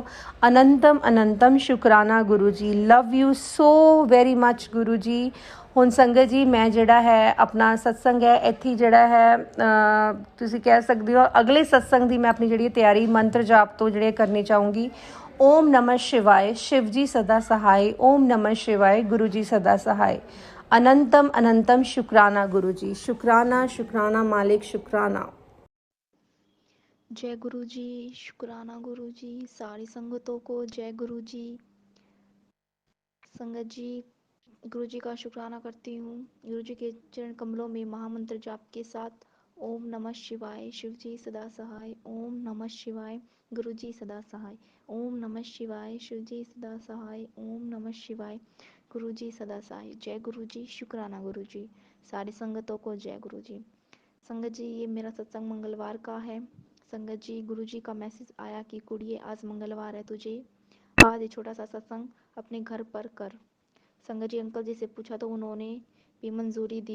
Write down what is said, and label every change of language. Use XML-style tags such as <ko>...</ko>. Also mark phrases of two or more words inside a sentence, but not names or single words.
<pa>ਅਨੰਤਮ ਅਨੰਤਮ ਸ਼ੁਕਰਾਨਾ ਗੁਰੂ ਜੀ।</pa> <en>love you so very much</en> <pa>ਗੁਰੂ ਜੀ। ਹੁਣ ਸੰਗਤ ਜੀ ਮੈਂ ਜਿਹੜਾ ਹੈ ਆਪਣਾ ਸਤਸੰਗ ਹੈ ਇੱਥੇ ਹੀ ਜਿਹੜਾ ਹੈ ਤੁਸੀਂ ਕਹਿ ਸਕਦੇ ਹੋ ਅਗਲੇ ਸਤਸੰਗ ਦੀ ਮੈਂ ਆਪਣੀ ਜਿਹੜੀ ਤਿਆਰੀ ਮੰਤਰ ਜਾਪ ਤੋਂ ਜਿਹੜੇ ਕਰਨੀ ਚਾਹੂੰਗੀ।</pa> <hi>ओम नमः शिवाय शिव जी सदा सहाय। ओम नमः शिवाय गुरु जी सदा सहाय। अनंतम अनंतम शुक्राना गुरु जी। शुक्राना शुक्राना मालिक शुक्राना। जय गुरु जी, शुक्राना गुरु जी, सारी संगतों को जय गुरु जी। संगत जी, गुरु जी का शुक्राना करती हूँ। गुरु जी के चरण कमलों में महामंत्र जाप के साथ ओम नमः शिवाय शिव जी सदा सहाय। ओम नमः शिवाय गुरु जी सदा सहाय। ओम नमः शिवाय शिव जी सदा सहाय। ओम नमः शिवाय गुरु जी सदा सहाय। जय गुरु जी, शुक्राना गुरु जी, सारी संगतों को जय गुरु जी। संगत जी, ये मेरा सत्संग मंगलवार का है। संगत जी, गुरु जी का मैसेज आया कि कुड़िए आज मंगलवार है, तुझे आज ये छोटा सा सत्संग अपने घर पर कर। संगत जी, अंकल जी से पूछा तो उन्होंने भी मंजूरी दी।</hi>